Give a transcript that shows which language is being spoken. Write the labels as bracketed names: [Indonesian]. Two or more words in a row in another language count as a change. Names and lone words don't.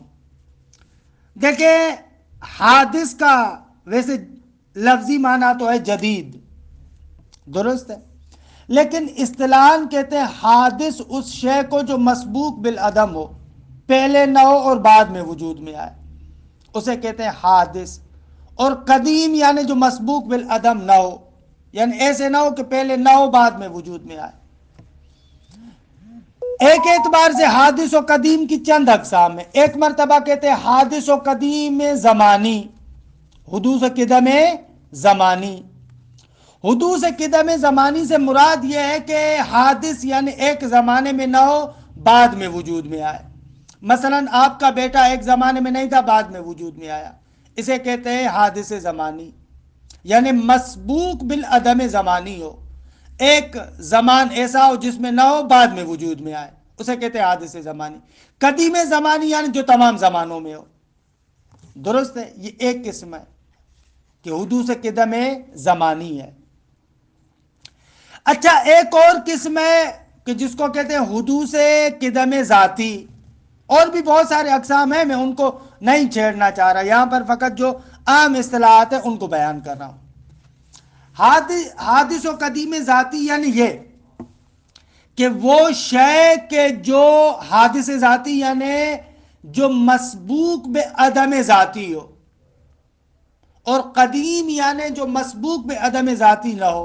[Urdu] دیکھیں، حادث کا ویسے لفظی معنی تو ہے جدید، درست ہے، لیکن اصطلاحاً کہتے ہیں حادث اس شے کو جو مسبوق بالعدم ہو، پہلے نہ ہو اور بعد میں وجود میں آئے، اسے کہتے ہیں حادث۔ اور قدیم یعنی جو مسبوق بالعدم نہ ہو، یعنی ایسے نہ ہو کہ پہلے نہ ہو بعد میں وجود میں آئے۔ ایک اعتبار سے حادث و قدیم کی چند اقسام ہیں۔ ایک مرتبہ کہتے ہیں حادث و قدیم زمانی، حدوث و قدم زمانی۔ حدوث قدم زمانی سے مراد یہ ہے کہ حادث یعنی ایک زمانے میں نہ ہو، بعد میں وجود میں آئے۔ مثلا آپ کا بیٹا ایک زمانے میں نہیں تھا، بعد میں وجود میں آیا، اسے کہتے ہیں حادث زمانی، یعنی مسبوق بالعدم زمانی ہو، ایک زمان ایسا ہو جس میں نہ ہو، بعد میں وجود میں آئے، اسے کہتے ہیں حادث زمانی۔ قدیم زمانی یعنی جو تمام زمانوں میں ہو، درست ہے، یہ ایک قسم ہے کہ حدوث قدم زمانی ہے۔ اچھا، ایک اور قسم ہے کہ جس کو کہتے ہیں حدوث قدم ذاتی، اور بھی بہت سارے اقسام ہیں، میں ان کو نہیں چھیڑنا چاہ رہا، یہاں پر فقط جو عام اصطلاحات ہیں ان کو بیان کر رہا ہوں۔ حادث و قدیم ذاتی یعنی یہ کہ وہ شے کے جو حادث ذاتی یعنی جو مسبوق بے عدم ذاتی ہو، اور قدیم یعنی جو مسبوق بے عدم ذاتی نہ ہو۔